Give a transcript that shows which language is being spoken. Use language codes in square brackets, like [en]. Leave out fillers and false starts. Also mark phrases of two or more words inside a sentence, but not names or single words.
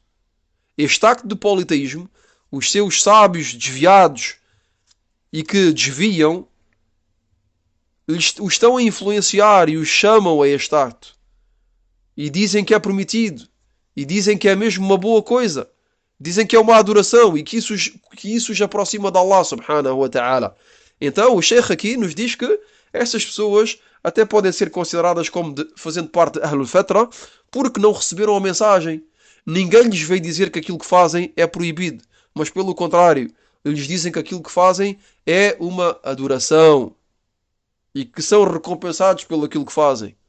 [pt] Este acto de politeísmo, os seus sábios desviados e que desviam, os estão a influenciar e os chamam a este acto. E dizem que é permitido. E dizem que é mesmo uma boa coisa. Dizem que é uma adoração e que isso os aproxima de [ar] الله سبحانه وتعالى. [pt] Então o Sheikh aqui nos diz que estas pessoas até podem ser consideradas como fazendo parte de [ar] أهل الفترة [pt] porque não receberam a mensagem. Ninguém lhes veio dizer que aquilo que fazem é proibido, mas pelo contrário, lhes dizem que aquilo que fazem é uma adoração e que são recompensados pelo aquilo que fazem.